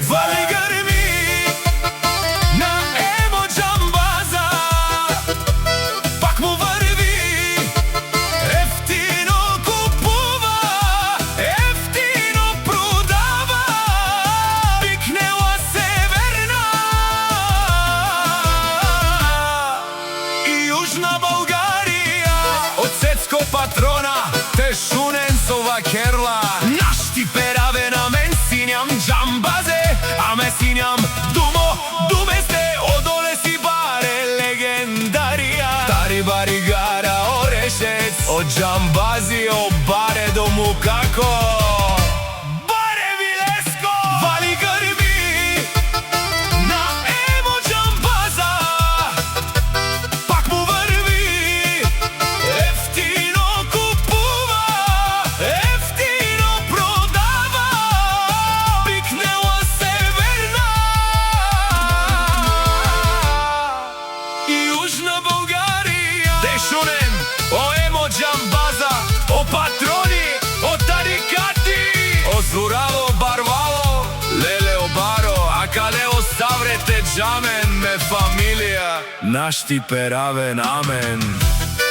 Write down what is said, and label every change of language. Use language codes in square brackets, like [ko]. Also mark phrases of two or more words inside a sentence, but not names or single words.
[bg] Вали гърми на Емо джамбаза, пак му върви, ефтино купува, ефтино продава, бикнела Северна и Южна България. [rom] От Цецко Патрона те шунен сова керла, наш ти пераве на мен синям джамбазе, аме синям думе сте, одоле си баре легендария. Тари бари гара Орешец, [bg] от джамбази [rom] о баре до Мукако. Баре ви Леско, [bg] вали гърми на Емо джамбаза, пак му върви, ефтино купува, ефтино продава, бикнела Северна и Южна България. [rom] Дешунен, о Емо джамбаза, о Патрони, о тарикати, о Зурало барвало, леле о баро, а каде оставрете джамен ме фамилија, наш ти перавен амен.